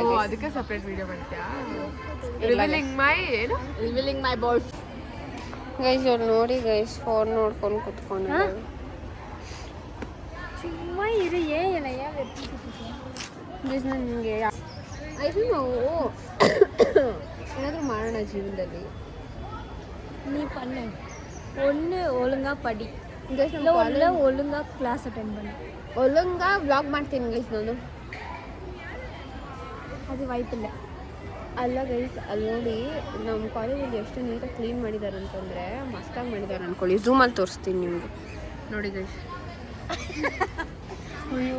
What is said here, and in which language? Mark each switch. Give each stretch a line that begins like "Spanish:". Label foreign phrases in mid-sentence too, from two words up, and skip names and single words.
Kannada: ಓ, ಅದಕ್ಕೆ ಸಪ್ರೇಟ್ ವಿಡಿಯೋ ಮಾಡ್ತೀಯಾ?
English: revealing my boys.
Kannada: ಗೈಸ್ ಅವ್ರು ನೋಡಿ ಗೈಸ್, ಫೋನ್ ನೋಡ್ಕೊಂಡು ಕುತ್ಕೊಂಡು ಸುಮ್ಮ ಇರು. ಏನಿಲ್ಲ ಗೈಸ್ ನನಗೆ ಐದು ನಾವು ಏನಾದರೂ ಮಾಡೋಣ ಜೀವನದಲ್ಲಿ.
Tamil: நீ பண்ணு. ஒன்று ஒழுங்கா படி,
Kannada: ಗೈಸ್
Tamil: இல்லை ஒன்று ஒழுங்கா
English: class attend
Tamil: பண்ணு.
Kannada: ಒಳ್ಳಂಗ ವ್ಲಾಗ್ ಮಾಡ್ತೀನಿ ಗೈಸ್ ನಾನು. ಅದು ವಾಯ್ಪಿಲ್ಲ. ಅಲ್ಲ ಗೈಸ್, ಅಲ್ಲಿ ನೋಡಿ ನಮ್ಮ ಕಾಲೇಜಲ್ಲಿ ಎಷ್ಟು ನೀಟಾಗಿ ಕ್ಲೀನ್ ಮಾಡಿದ್ದಾರೆ ಅಂತಂದರೆ ಮಸ್ತಾಗಿ ಮಾಡಿದ್ದಾರೆ ಅನ್ಕೊಳ್ಳಿ. ಝೂಮಲ್ಲಿ ತೋರಿಸ್ತೀನಿ ನಿಮಗೆ ನೋಡಿ ಗೈಸ್. ಅಯ್ಯೋ